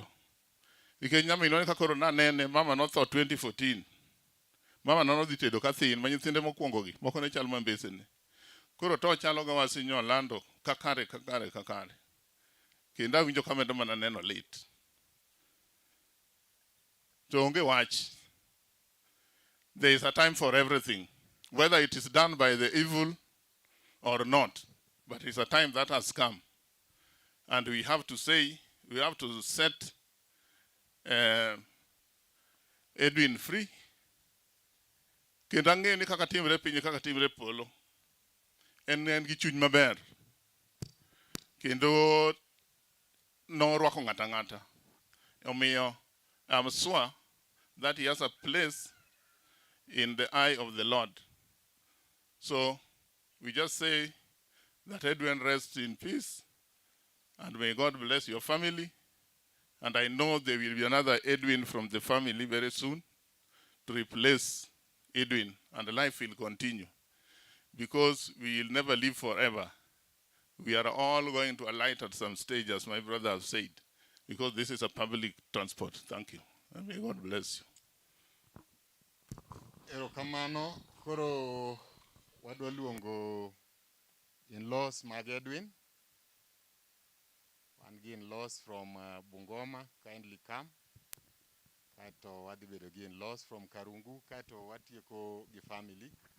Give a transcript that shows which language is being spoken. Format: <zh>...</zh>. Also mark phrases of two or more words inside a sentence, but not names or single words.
<luo>Nikech nyaminwa ka koro nanene mama notho 2014. Mama nodhi tedo ka thin ma nyithinde mokwongo gi moko ne chal mambesene. Koro to chalo ga wasinyo lando kakare. Kendo awinjo kamedo mana neno lit. To onge wach.</luo> <en>There is a time for everything. Whether it is done by the evil or not. But it's a time that has come. And we have to set Edwin free. Kendo ang'e ni kaka timre pinye kaka timre polo. En gi chuny maber. Kendo norwako ng'ata. Omiyo I'm sure that he has a place in the eye of the Lord. So we just say that Edwin rests in peace. And may God bless your family. And I know there will be another Edwin from the family very soon to replace Edwin. And life will continue. Because we will never live forever. We are all going to alight at some stage, as my brother has said. Because this is a public transport. Thank you. And may God bless you.</en> <luo>Erokamano, koro wadwa luongo in-laws mag Edwin.</luo> <en>One in-laws from Bungoma, kindly come.</en> <luo>Kaito wadhi bedo gi</luo> <en>in-laws from Karungu,</en> <luo>kaito watieko gi family.</luo>